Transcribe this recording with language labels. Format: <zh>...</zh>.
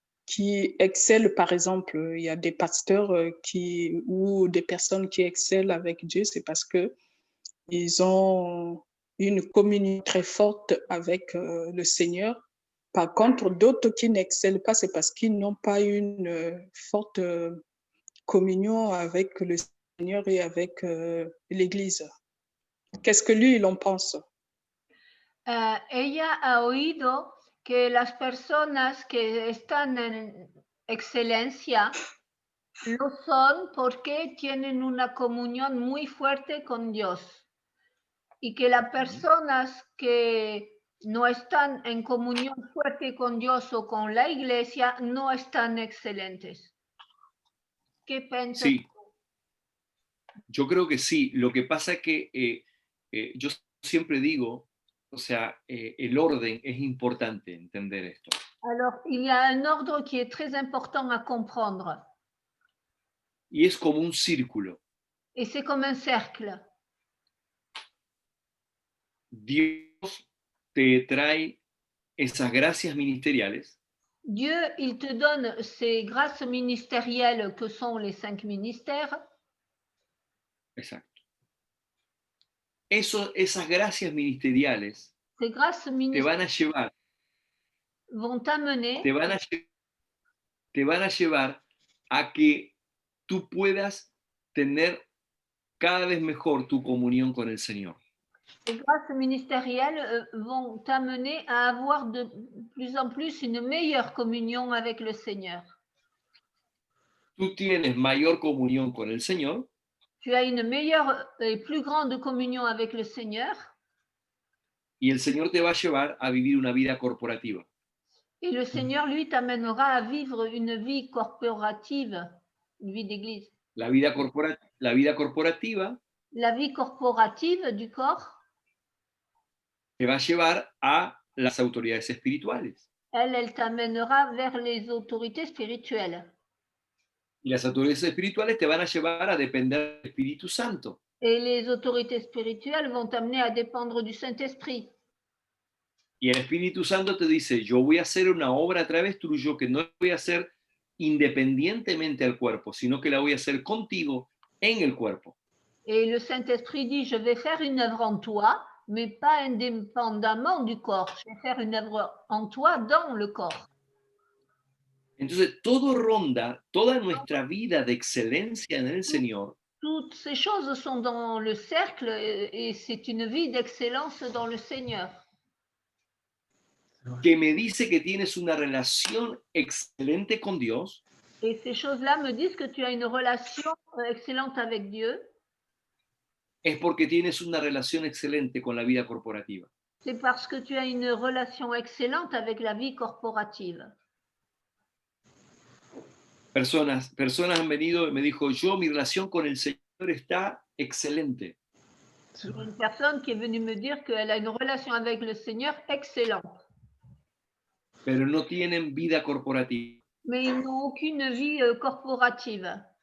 <fr>qui excellent, par exemple, il y a des pasteurs ou des personnes qui excellent avec Dieu, c'est parce que ils ont une communion très forte avec le Seigneur. Par contre, d'autres qui n'excellent pas, c'est parce qu'ils n'ont pas une forte communion avec le Seigneur et avec l'Église. Qu'est-ce que lui, il en pense?</fr> <es>Ella ha oído que las personas que están en excelencia lo son porque tienen una comunión muy fuerte con Dios y que las personas que no están en comunión fuerte con Dios o con la iglesia no están excelentes. ¿Qué piensas? Sí, yo creo que sí. Lo que pasa es que yo siempre digo, o sea, el orden es importante entender esto.</es> <fr>Alors, il y a un ordre qui est très important à comprendre.</fr> <es>Y es como un círculo.</es> <fr>Et c'est comme un cercle.</fr> <es>Dios te trae esas gracias ministeriales.</es> <fr>Dieu, il te donne ces grâces ministérielles que sont les 5 ministères.</fr> <es>Exacto. Esas gracias ministeriales</es> <fr>Ces grâces</fr> <es>te</es> <fr>ministérielles</fr> <es>van a llevar,</es> <fr>vont t'amener,</fr> <es>te van a llevar a que tú puedas tener cada vez mejor tu comunión con el Señor.</es> <fr>les grâces ministérielles vont t'amener à avoir de plus en plus une meilleure communion avec le Seigneur.</fr> <es>Tú tienes mayor comunión con el Señor.</es> <fr>Tu as une meilleure et plus grande communion avec le Seigneur.</fr> <es>Y el Señor te va a llevar a vivir una vida corporativa.</es> <fr>Et le Seigneur, lui, t'amènera à vivre une vie corporative, une vie d'église.</fr> <es>La vida corporativa</es> <fr>La vie corporative du corps,</fr> <es>te va a llevar a las autoridades espirituales.</es> <fr>elle t'amènera vers les autorités spirituelles.</fr> <es>Y las autoridades espirituales te van a llevar a depender del Espíritu Santo.</es> <fr>Et les autorités spirituelles vont t'amener à dépendre du Saint-Esprit.</fr> <es>Y el Espíritu Santo te dice, yo voy a hacer una obra a través tuyo que no voy a hacer independientemente al cuerpo, sino que la voy a hacer contigo en el cuerpo.</es> <fr>Et le Saint-Esprit dit, je vais faire une œuvre en toi, mais pas indépendamment du corps. Je vais faire une œuvre en toi dans le corps.</fr> <es>Entonces, todo ronda, toda nuestra vida de excelencia en el Señor,</es> <fr>Toutes ces choses sont dans le cercle et c'est une vie d'excellence dans le Seigneur.</fr> <es>que me dice que tienes una relación excelente con Dios,</es> <fr>Et ces choses-là me disent que tu as une relation excellente avec Dieu.</fr> <es>es porque tienes una relación excelente con la vida corporativa.</es> <fr>C'est parce que tu as une relation excellente avec la vie corporative.</fr> <es>Personas han venido y me dijo, mi relación con el Señor está excelente.</es> <fr>Il y a une personne qui est venue me dire qu'elle a une relation avec le Seigneur excellente.</fr> <es>Pero no tienen vida corporativa.</es> <fr>Mais ils n'ont aucune vie corporative.</fr>